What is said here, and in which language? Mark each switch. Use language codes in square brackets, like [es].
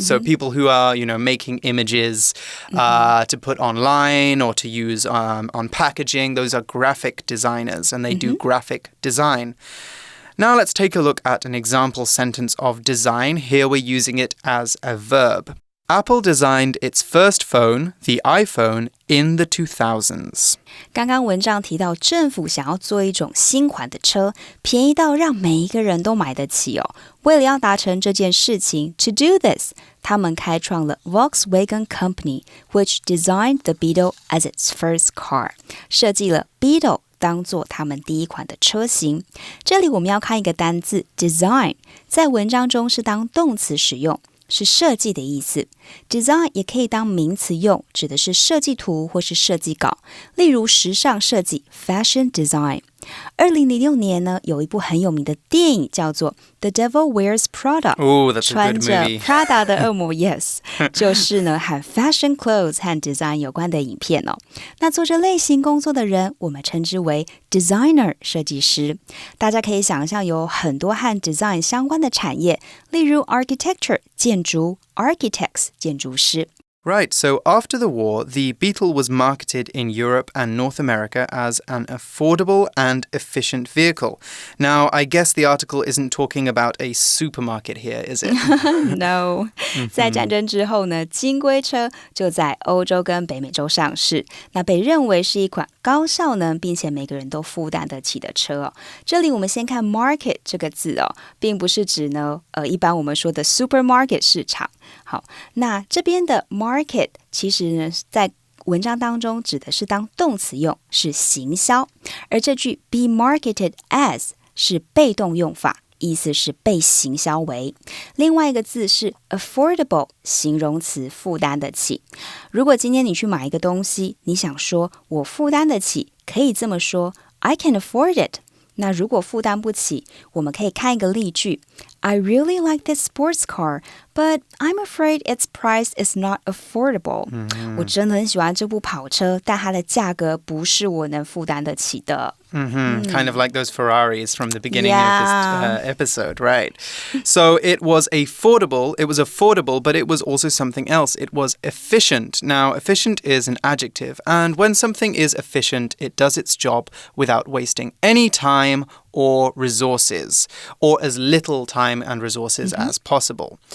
[en] So people who are, making images to put online or to use on packaging, those are graphic designers, and they do graphic design. Now let's take a look at an example sentence of design. Here we're using it as a verb. Apple designed its first phone, the iPhone, in the 2000s. [zh] 刚刚文章提到政府想要做一种新款的车，便宜到让每一个人都买得起哦。为了要达成这件事情 [en] to do this, [zh] 他们开创了 [en] Volkswagen Company, which designed the Beetle as its first car. [zh] 设计了 Beetle当做他们第一款的车型。这里我们要看一个单字 design, 在文章中是当动词使用，是设计的意思。 Design 也可以当名词用，指的是设计图或是设计稿。例如时尚设计 fashion design。2006年呢，有一部很有名的电影叫做 The Devil Wears Prada。 [en] Oh, that's a [zh] 穿 [en] good [zh] 着 [en] movie. [zh] Prada 的恶魔，yes， 就是呢和 [en] fashion clothes [zh] 和 design 有关的影片哦。那做这类型工作的人，我们称之为 designer 设计师。大家可以想象有很多和 design 相关的产业，例如 architecture 建筑，architects 建筑师。 [en] Right, so after the war, the Beetle was marketed in Europe and North America as an affordable and efficient vehicle. Now, I guess the article isn't talking about a supermarket here, is it? No. [zh] 在战争之后呢，金龟车就在欧洲跟北美洲上市，那被认为是一款高效能并且每个人都负担得起的车哦。这里我们先看 market 这个字哦，并不是指呢一般我们说的 supermarket 市场。好，那这边的 market 其实呢，在文章当中指的是当动词用，是行销，而这句 [en] be marketed as [zh] 是被动用法，意思是被行销为。另外一个字是 affordable， 形容词，负担得起。如果今天你去买一个东西，你想说我负担得起，可以这么说 [en] I can afford it。 [zh] 那如果负担不起，我们可以看一个例句 [en] I really like this sports car, but I'm afraid its price is not affordable. [zh] 我真的很喜欢这部跑车，但它的价格不是我能负担得起的。 [en] Kind of like those Ferraris from the beginning of this episode, right? So it was affordable, but it was also something else. It was efficient. Now, efficient is an adjective, and when something is efficient, it does its job without wasting any time or resources, or as little time and resources as possible.